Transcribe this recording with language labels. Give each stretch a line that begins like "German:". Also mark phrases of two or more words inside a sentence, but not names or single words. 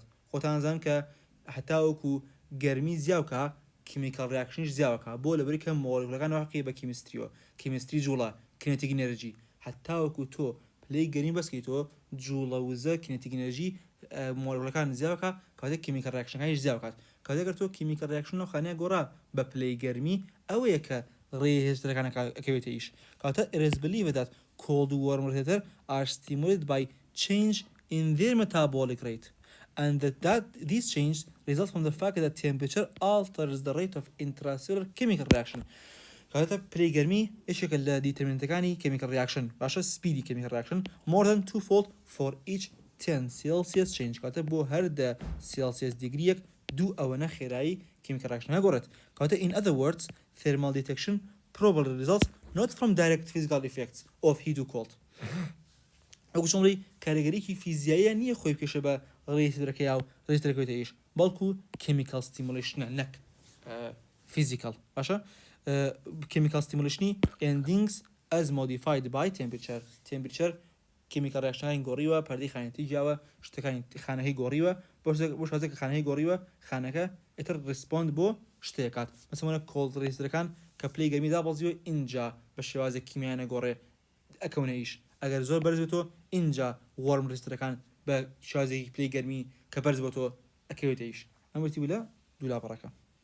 Central Kurdish: خۆتان زان کە هەتاوەکو گەرمی زیاوکە
English: chemical reactions
Central Kurdish: زیاوەکە بۆ لەبەری کە مۆلکولەکان واقعی بە کیمیستریەوە کیمیستری جوڵە
English: kinetic energy
Central Kurdish: هەتاوەکو تۆ پلەی گەرمی بەسکەیتەوە جوڵە وزە
English: kinetic energy
Central Kurdish: مۆلکولەکان زیاوەکە کاتێک
English: chemical reactions
Central Kurdish: زیاوکات کاتێک تۆ
English: chemical reaction
Central Kurdish: لەو خانەیە گۆڕا بە پلەی گەرمی ئەوەیە کە ڕێهێزەکانەکە ئەکەوێتە ئیش کاتە
English: it is believed that cold warm receptors are stimulated by change in their metabolic rate and that these changes result from the fact that temperature alters the rate of intracellular chemical reaction.
Central Kurdish: کاتە پلەی گەرمی یەکێکە لە دیتەرمینەنتەکانی
English: chemical reaction
Central Kurdish: باشە
English: speedy chemical reaction more than twofold for each 10 Celsius change
Central Kurdish: کاتە بۆ هەر 10 Celsius دیگریەک دوو ئەوەنە خێرایی
English: chemical reaction
Central Kurdish: نەگۆڕێت کەواتە
English: in other words thermal detection probably results not from direct physical effects of heat or cold
Central Kurdish: ئەو شۆڵی کاریگەریکی فیزیاییە نییە خۆی پێشە بە ڕێزدرەکەی و ڕێزدرەکەوێتە ئیش بەڵکو
English: chemical stimulation
Central Kurdish: نەک physical باشە
English: chemical stimulation endings as modified by temperature chemical reaction
Central Kurdish: گۆڕیوە پەردەی خانەتی جیاوە شتەکانی خانەکەی گۆڕیوە بۆ شازێک خانەکەی گۆڕیوە خانەکە ئیتر ریسپۆند بۆ شتێکات مەسەڵەن کۆڵد ڕێزدرەکان کە پلەی گەرمیدا بەڵزیوە اینجا بە شێوازێک کیمیانە گۆڕێ ئەکەونە ئیش ئەگەر زۆر بەرز بێتەوە اینجا وەرم ڕێزدرەکان بە شازێکی پلەی گەرمی کە بەرز بۆتەوە ئەکەوێتە ئیش ئەم وتی لە دوولاپەڕەکە